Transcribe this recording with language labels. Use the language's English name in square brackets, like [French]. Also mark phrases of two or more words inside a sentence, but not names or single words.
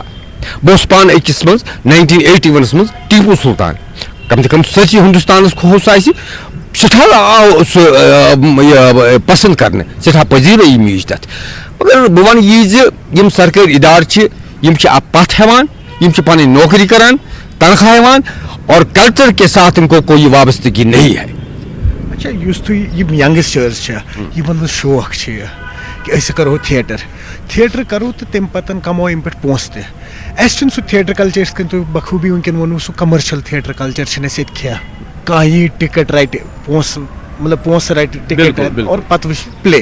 [Kashmiri] بہٕ اوسُس پانہٕ أکِس منٛز 1981 منٛز ٹیپوٗ سلطان کم سے کم سٲرسٕے ہندوستانس کھوٚس آسہِ سٮ۪ٹھاہ آو سُہ پسنٛد کرنہٕ سٮ۪ٹھاہ پذیرٲیی میٖج تتھ. مگر بہٕ ونہٕ یی زِ یِم سرکٲرۍ ادارٕ چھِ یِم چھِ پتھ ہٮ۪وان یِم چھِ پنٕنۍ نوکری کران تنخواہ ہٮ۪وان [Urdu] اور کلچر کے ساتھ ان کو کوئی وابستگی نہیں ہے. [Kashmiri] اچھا یُس تُہۍ یِم ینگسٹٲرٕس چھِ یِمن منٛز شوق چھِ کہِ أسۍ کرو تھیٹر کرو تہٕ تمہِ پتہٕ کماو ییٚمہِ پٮ۪ٹھ پونٛسہٕ تہِ. اَسہِ چھُنہٕ سُہ تھیٹر کلچر یِتھ کٔنۍ تُہۍ بخوٗبی وٕنکیٚن ووٚنوٕ سُہ کمرشل تھیٹر کلچر چھِنہٕ اَسہِ ییٚتہِ کینٛہہ. کانٛہہ یی ٹکٹ رٹہِ پونٛسہٕ مطلب پونٛسہٕ رٹہِ ٹکٹ اور پتہٕ وٕچھِ پلے.